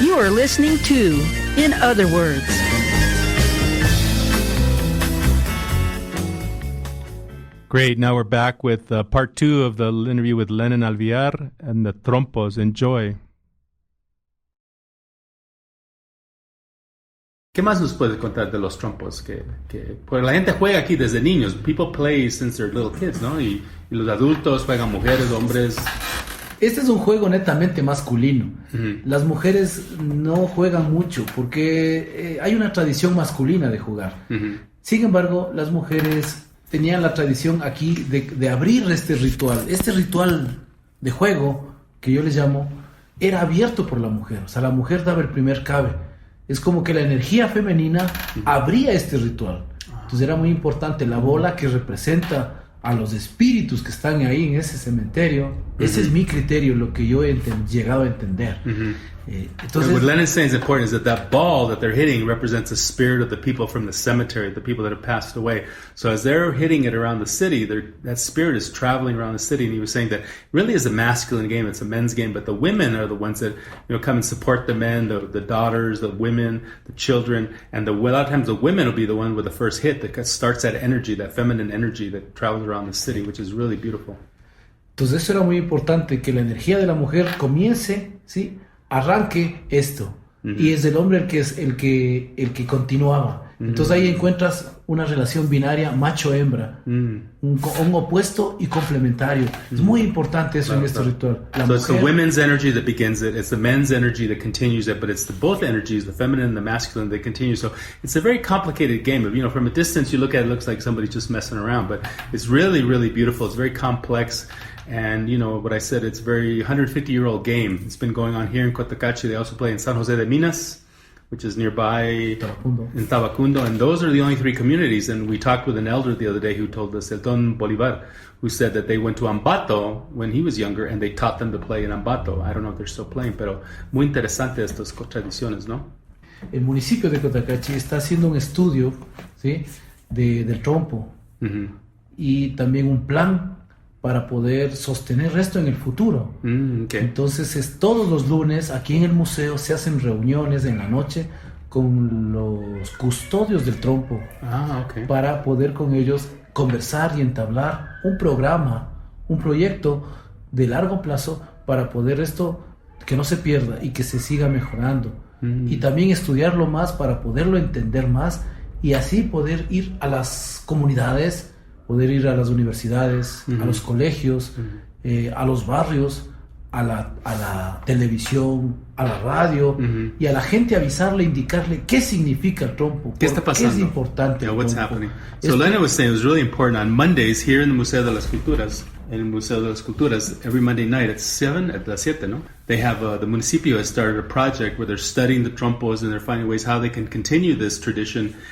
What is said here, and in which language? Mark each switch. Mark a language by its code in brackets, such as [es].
[en] listening to In Other Words. Great. Now we're back with part 2 of the interview with Lenin Alvear and the Trompos. Enjoy. [es] ¿Qué más nos puedes contar de los trompos? Pues la gente juega aquí desde niños. [en] People play since they're little kids, ¿no? [es] Y los adultos juegan mujeres, hombres. Este es un juego netamente masculino. Uh-huh. Las mujeres no juegan mucho porque hay una tradición masculina de jugar. Uh-huh. Sin embargo, las mujeres tenían la tradición aquí de abrir este ritual. Este ritual de juego, que yo les llamo, era abierto por la mujer. O sea, la mujer daba el primer cabe. es como que la energía femenina abría este ritual. Entonces era muy importante la bola que representa a los espíritus que están ahí en ese cementerio. Ese es mi criterio, lo que yo he llegado a entender. [en] Entonces, what Lenin's saying is important is that ball that they're hitting represents the spirit of the people from the cemetery, the people that have passed away. So as they're hitting it around the city, that spirit is traveling around the city. And he was saying that really is a masculine game, it's a men's game, but the women are the ones that come and support the men, the daughters, the women, the children, and a lot of times the women will be the one with the first hit that starts that energy, that feminine energy that travels around the city, which is really beautiful. [es] Entonces eso era muy importante, que la energía de la mujer comience, ¿sí? Arranque esto, y es el hombre el que continuaba. Entonces ahí encuentras una relación binaria macho-hembra, un opuesto y complementario. Es muy importante eso en este ritual. [en] It's the women's energy that begins it, it's the men's energy that continues it, but it's both energies, the feminine and the masculine, that continue. So it's a very complicated game. From a distance you look at it, looks like somebody's just messing around, but it's really, really beautiful. It's very complex. And, what I said, it's a very 150-year-old game. It's been going on here in Cotacachi. They also play in San Jose de Minas, which is nearby in Tabacundo. And those are the only 3 communities. And we talked with an elder the other day who told us, El Don Bolivar, who said that they went to Ambato when he was younger and they taught them to play in Ambato. I don't know if they're still playing, [es] pero muy interesante estas tradiciones, ¿no? El municipio de Cotacachi está haciendo un estudio, ¿sí? del trompo y también un plan para poder sostener esto en el futuro. Entonces todos los lunes aquí en el museo se hacen reuniones en la noche con los custodios del trompo para poder con ellos conversar y entablar un programa, un proyecto de largo plazo para poder esto que no se pierda y que se siga mejorando. Y también estudiarlo más para poderlo entender más y así poder ir a las comunidades, poder ir a las universidades, a los colegios, a los barrios, a la televisión, a la radio, y a la gente avisarle, indicarle qué significa el trompo, qué está pasando, qué es importante. [en] What's happening. So Lena was saying it was really important on Mondays here in the Museo de las Culturas. In el Museo de las Culturas, every Monday night at [es] las 7, [en] no? They have, the municipio has started a project where they're studying the trompos and they're finding ways how they can continue this tradition.